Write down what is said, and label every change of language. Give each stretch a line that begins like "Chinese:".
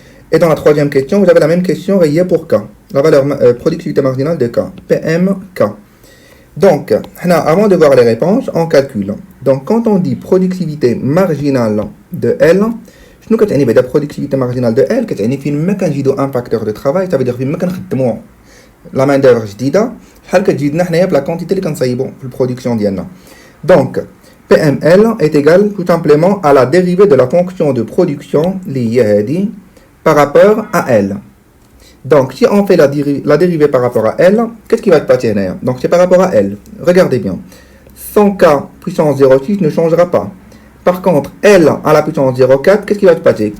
French: Et dans la troisième question, vous avez la même question rayée pour K. La valeur productivité marginale de K, PMK. Donc, avant de voir les réponses, on calcule. Donc, quand on dit productivité marginale de L,
Arabic: شنو كتعني بعدا
French: productivité marginale de L
Arabic: كتعني فين ما كنزيدو ان فاكتور دو
French: travail. Ça veut dire
Arabic: فين ما كنخدمو لا مان دوفر جديده شحال كتزيدنا حنايا بلا كونتيتي اللي كنصايبو في البرودكسيون ديالنا.
French: Donc, PML est égal tout simplement à la dérivée de la fonction de production liée par rapport à L. Donc, si on fait la dérivée par rapport à L, qu'est-ce qui va se passer là? Donc, c'est par rapport à L. Regardez bien. 100K puissance 0,6 ne changera pas. Par contre, L à la puissance 0,4, qu'est-ce qui va se passer?